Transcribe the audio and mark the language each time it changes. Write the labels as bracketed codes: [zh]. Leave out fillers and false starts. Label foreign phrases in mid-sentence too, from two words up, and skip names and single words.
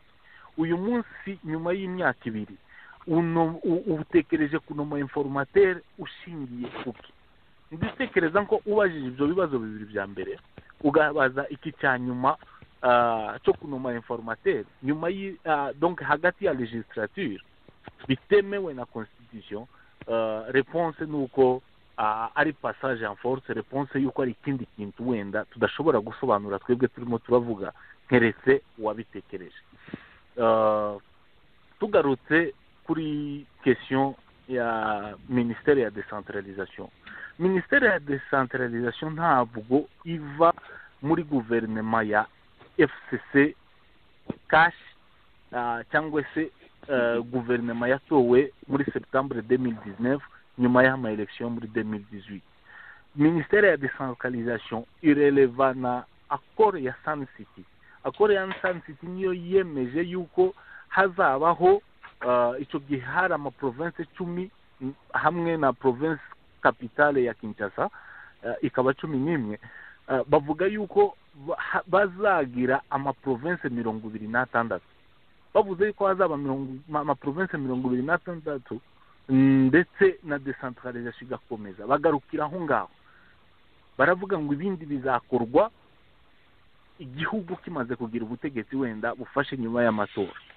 [rw] Uyu munsi nyuma y'imyaka 2 utekereje kunoma informateur ushingiye kuki? Nditekereza ko ubajije ibyo bibazo bibiri bya mbere ugabaza iki cya nyuma cyo kunoma informateur nyuma donc hagati ya legislature bitemewe na constitution, réponse nuko ari [fr] passage en force, [rw] réponse yuko ari ikindi kintu wenda tudashobora gusobanura twebwe turimo turavuga nkeretse wabitekereje. Tugarutse kuri question ya ministère ya décentralisation. Ministère ya décentralisation ntabwo iva muri gouvernement ya FCC cash cyangwa se gouvernement yatowe muri septembre 2019 nyuma y'ama election muri 2018. Ministère ya décentralisation ireleva na accord ya Sun City. Accord ya Sun City niyo yemeje yuko hazabaho icyo gihe hari ama province 10 hamwe na [fr] province capitale [rw] ya Kinshasa ikaba 11. Bavuga yuko bazagira ama province 26. Bavuze yuko hazaba ama province 26 ndetse na decentralisation igakomeza. Bagarukira aho ngaho baravuga ngo ibindi bizakorwa igihugu kimaze kugira ubutegetsi wenda bufashe nyuma y'amatora.